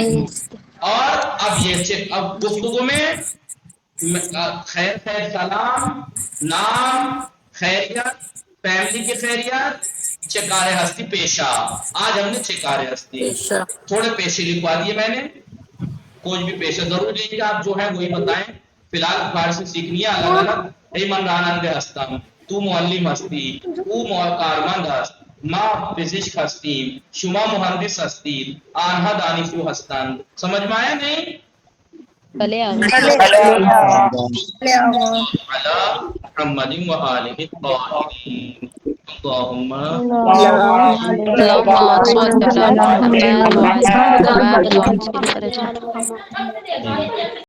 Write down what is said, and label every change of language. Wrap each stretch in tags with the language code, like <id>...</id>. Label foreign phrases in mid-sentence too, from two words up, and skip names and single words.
<ur>اور اب یہ اب گفتگو میں خیر خیر سلام، نام، خیریت، فیملی کی خیریت،</ur> <fa>چکار ہستی پیشہ.</fa> <ur>آج ہم نے</ur> <fa>چکار ہستی</fa> <ur>تھوڑے پیشے لکھوا دیے میں نے، کوئی بھی پیشہ ضرور نہیں کہ آپ جو ہے وہی بتائیں. فی الحال فارسی سیکھنی ہے الگ الگ.</ur> <fa>من رانند ہستم، تو معلم ہستی، او کارمند است، ما پزشک ہستیم، شما مہندس ہستید، آنها دانشجو ہستند.</fa> <ur>سمجھ میں آیا نہیں؟</ur> <fa>بلے آغا</fa> <ar>علی محمد و آلہ الطاہرین. اللہم اللهم صل على محمد وعلى آل محمد وعجل فرجهم.</ar>